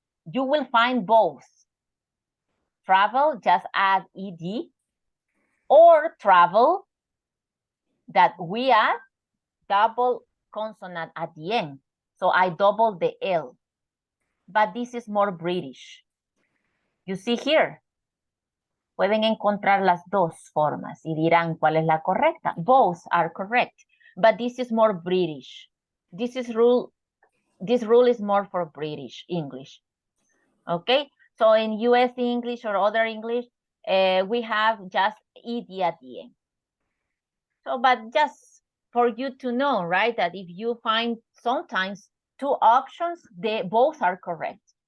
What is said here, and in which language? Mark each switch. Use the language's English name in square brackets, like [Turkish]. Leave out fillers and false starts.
[English] You will find both. Travel, just add ED, or travel that we add double consonant at the end. So I double the L. but this is more British. You see here. [Spanish] Pueden encontrar las dos formas y dirán cuál es la correcta. [English] Both are correct, but this is more British. This rule is more for British English. Okay, so in US English or other English, we have just ed at the end. So, but just for you to know, right, that if you find sometimes two options, they both are correct.